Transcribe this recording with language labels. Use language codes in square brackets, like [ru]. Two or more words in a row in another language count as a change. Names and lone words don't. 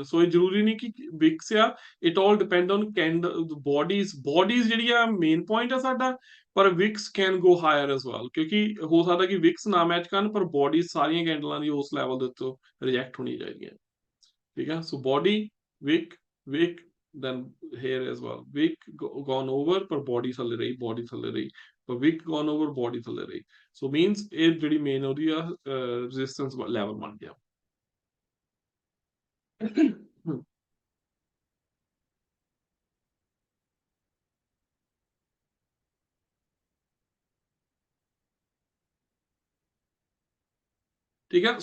[pa] ਸੋ ਇਹ ਜ਼ਰੂਰੀ ਨਹੀਂ ਕਿ ਵਿਕਸ ਆ, [en] It all depend on bodies [pa] ਜਿਹੜੀ ਆ [en] main point [pa] ਆ ਸਾਡਾ, ਪਰ [en] wicks can go higher as well, [pa] ਕਿਉਂਕਿ ਹੋ ਸਕਦਾ ਕਿ ਵਿਕਸ ਨਾ ਮੈਚ ਕਰਨ, ਪਰ ਬੋਡੀਜ਼ ਸਾਰੀਆਂ ਕੈਂਡਲਾਂ ਦੀ ਉਸ ਲੈਵਲ ਦੇ ਉੱਤੇ ਰਿਜੈਕਟ ਹੋਣੀ ਚਾਹੀਦੀਆਂ। ਠੀਕ ਹੈ। ਸੋ ਬੋਡੀ, ਵਿਕ, ਵਿਕ, [en] then here as well, wick gone over [pa] ਪਰ body ਥੱਲੇ ਰਹੀ, body ਥੱਲੇ ਰਹੀ, ਪਰ [en] wick gone over, [pa] body ਥੱਲੇ ਰਹੀ। [en] so means [pa] ਇਹ ਜਿਹੜੀ ਮੇਨ ਉਹਦੀ ਆ [en] resistance level [pa] ਬਣ ਗਿਆ। ਠੀਕ ਹੈ।